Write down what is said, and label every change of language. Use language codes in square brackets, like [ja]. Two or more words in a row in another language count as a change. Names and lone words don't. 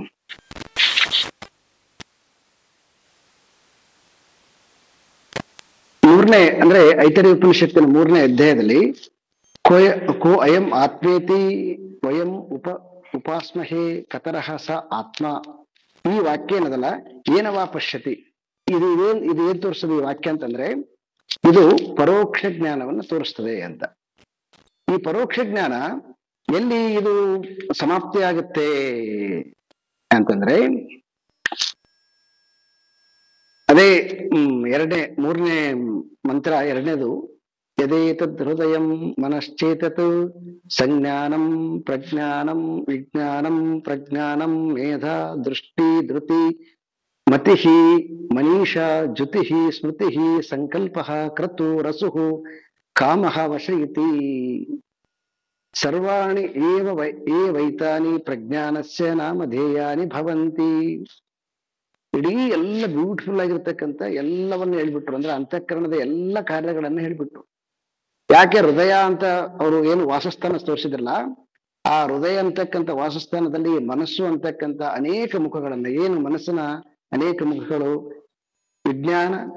[kn] ಅಂದ್ರೆ ಐತರೇಯ ಉಪನಿಷತ್ತಿನ 3ನೇ ಅಧ್ಯಾಯದಲ್ಲಿ [sa] ಕೋ ಅಯಂ ಆತ್ಮೇತಿ ವಯಂ ಉಪಾಸ್ಮಹೇ ಕತರಹ ಸ ಆತ್ಮ, [kn] ಈ ವಾಕ್ಯ ಏನದಲ್ಲ, [sa] ಏನವಾ ಪಶ್ಯತಿ, [kn] ಇದು ಏನ್ ತೋರಿಸ್ತದೆ ಈ ವಾಕ್ಯ ಅಂತಂದ್ರೆ, ಇದು ಪರೋಕ್ಷ ಜ್ಞಾನವನ್ನು ತೋರಿಸ್ತದೆ ಅಂತ. ಈ ಪರೋಕ್ಷ ಜ್ಞಾನ ಎಲ್ಲಿ ಇದು ಸಮಾಪ್ತಿ ಆಗುತ್ತೆ ಅಂತಂದ್ರೆ, ಅದೇ 3ನೇ ಮಂತ್ರ 2ನೇದು, [sa] ಯದೇತದ್ ಹೃದಯಂ ಮನಶ್ಚೇತತ್ ಸಂಜ್ಞಾನಂ ಪ್ರಜ್ಞಾನಂ ವಿಜ್ಞಾನಂ ಪ್ರಜ್ಞಾನಂ ಮೇಧಾ ದೃಷ್ಟಿ ಧೃತಿ ಮತಿಃ ಮನೀಷಾ ಜ್ಯುತಿಃ ಸ್ಮೃತಿಃ ಸಂಕಲ್ಪಃ ಕ್ರತು ರಸುಃ ಕಾಮಃ ವಶ ಇತಿ ಸರ್ವಾಣಿ ಏವೈತಾನಿ ಪ್ರಜ್ಞಾನಸ್ಯ ನಾಮಧೇಯಾನಿ ಭವಂತಿ. [kn] ಇಡೀ ಎಲ್ಲ ಬ್ಯೂಟಿಫುಲ್ ಆಗಿರ್ತಕ್ಕಂಥ ಎಲ್ಲವನ್ನ ಹೇಳ್ಬಿಟ್ರು. ಅಂದ್ರೆ ಅಂತಃಕರಣದ ಎಲ್ಲ ಕಾರ್ಯಗಳನ್ನ ಹೇಳ್ಬಿಟ್ರು. ಯಾಕೆ ಹೃದಯ ಅಂತ ಅವರು ಏನು ವಾಸಸ್ಥಾನ ತೋರಿಸಿದ್ರಲ್ಲ, ಆ ಹೃದಯ ಅಂತಕ್ಕಂಥ ವಾಸಸ್ಥಾನದಲ್ಲಿ ಮನಸ್ಸು ಅಂತಕ್ಕಂಥ ಅನೇಕ ಮುಖಗಳನ್ನ, ಏನು ಮನಸ್ಸಿನ ಅನೇಕ ಮುಖಗಳು, ವಿಜ್ಞಾನ